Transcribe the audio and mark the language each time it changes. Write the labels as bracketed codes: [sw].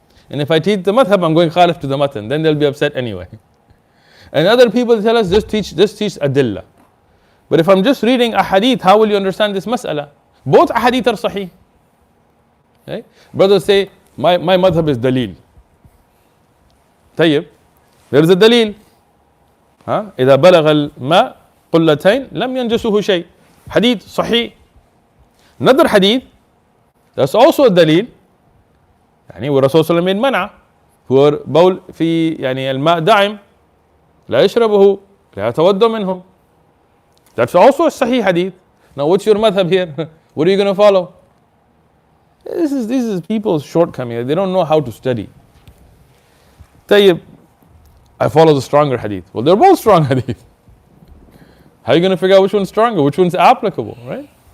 [en] And if I teach the madhab, I'm going khalif to the matan. Then they'll be upset anyway. And other people tell us, just teach adillah. But if I'm just reading a hadith, how will you understand this mas'ala? Both hadith are sahih. Okay? Brothers say, my madhab is dalil. Tayyib, there is a dalil. [ar] إذا بلغ الماء قلتين لم ينجسه شيء. [en] Hadith sahih. Another hadith, that's also a dalil. [ar] والرسول صلى الله عليه وسلم [en] made [ar] منع هو بول في الماء دائم لا يشربه لا يتوضأ منه. [en] That's also a sahih hadith. Now what's your madhab here? What are you going to follow? This is people's shortcoming. They don't know how to study. Tayyib, I follow the stronger hadith. Well, they're both strong hadith. How are you going to figure out which one's stronger, which one's applicable, right?